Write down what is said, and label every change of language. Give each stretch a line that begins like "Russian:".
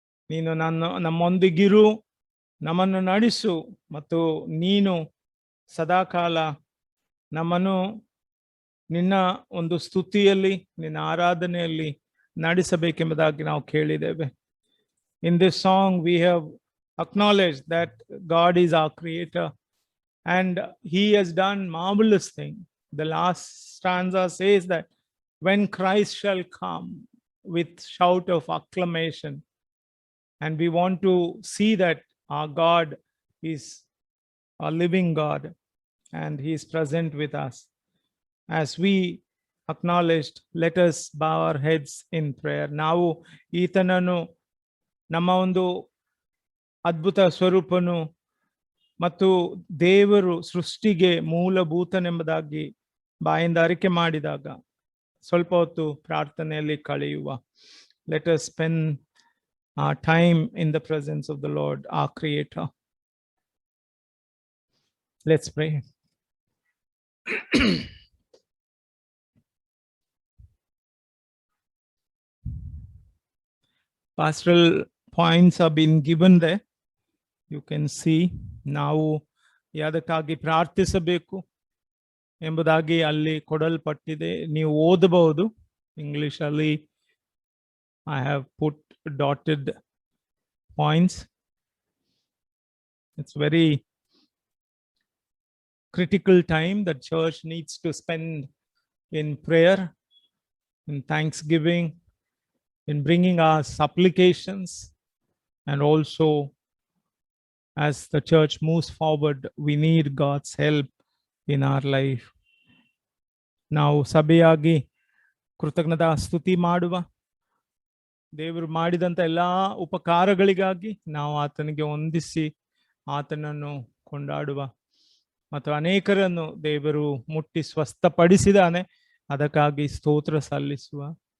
Kannada: ನೀನು ನಮ್ಮೊಂದಿಗಿರು, ನಮ್ಮನ್ನು ನಡೆಸು, ಮತ್ತು ನೀನು ಸದಾಕಾಲ ನಮ್ಮನ್ನು ನಿನ್ನ ಒಂದು ಸ್ತುತಿಯಲ್ಲಿ, ನಿನ್ನ ಆರಾಧನೆಯಲ್ಲಿ ನಡೆಸಬೇಕೆಂಬುದಾಗಿ ನಾವು ಕೇಳಿದ್ದೇವೆ.
English: In this song we have acknowledged that God is our creator and he has done marvelous thing. The last stanza says that when Christ shall come with shout of acclamation, and we want to see that our God is a living God and he is present with us. As we acknowledged, let us bow our heads in prayer.
Kannada: ನಾವು ಈತನನ್ನು ನಮ್ಮ ಒಂದು ಅದ್ಭುತ ಸ್ವರೂಪನು ಮತ್ತು ದೇವರು ಸೃಷ್ಟಿಗೆ ಮೂಲಭೂತನೆಂಬುದಾಗಿ ಬಾಯಿಂದ ಅರಿಕೆ ಮಾಡಿದಾಗ ಸ್ವಲ್ಪ ಹೊತ್ತು ಪ್ರಾರ್ಥನೆಯಲ್ಲಿ ಕಳೆಯುವ.
English: Let us spend our time in the presence of the Lord, our Creator. Let's pray. Pastoral points have been given there. You can see.
Kannada: ನಾವು ಯಾವುದಕ್ಕಾಗಿ ಪ್ರಾರ್ಥಿಸಬೇಕು ಎಂಬುದಾಗಿ ಅಲ್ಲಿ ಕೊಡಲ್ಪಟ್ಟಿದೆ, ನೀವು ಓದಬಹುದು. ಇಂಗ್ಲಿಷ್ ಅಲ್ಲಿ
English: I have put dotted points. It's very critical time that church needs to spend in prayer, in thanksgiving, in bringing our supplications, and also as the church moves forward, we need God's help in our life.
Kannada: ನಾವು ಸಭೆಯಾಗಿ ಕೃತಜ್ಞತಾ ಸ್ತುತಿ ಮಾಡುವ, ದೇವರು ಮಾಡಿದಂಥ ಎಲ್ಲಾ ಉಪಕಾರಗಳಿಗಾಗಿ ನಾವು ಆತನಿಗೆ ವಂದಿಸಿ ಆತನನ್ನು ಕೊಂಡಾಡುವ, ಮತ್ತು ಅನೇಕರನ್ನು ದೇವರು ಮುಟ್ಟಿ ಸ್ವಸ್ಥಪಡಿಸಿದಾನೆ, ಅದಕ್ಕಾಗಿ ಸ್ತೋತ್ರ ಸಲ್ಲಿಸುವ.